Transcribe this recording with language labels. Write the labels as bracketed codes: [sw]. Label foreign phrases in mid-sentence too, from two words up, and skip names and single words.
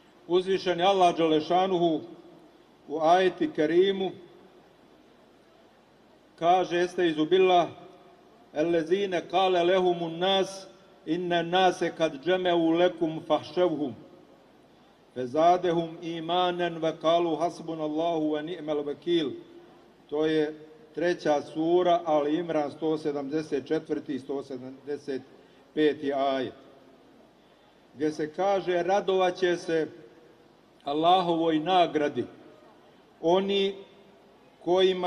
[bs] uzvišeni Allah Đelešanuhu u ajeti Kerimu kaže [ar] أستعيذ بالله الذين قال لهم الناس إن الناس قد جمعوا لكم فاخشوهم فزادهم إيمانا وقالوا حسبنا الله ونعم الوكيل. [bs] To je 3. sura Ali Imran 174. i 175. ajet, gdje se kaže radovat će se Allahovoj nagradi oni kojima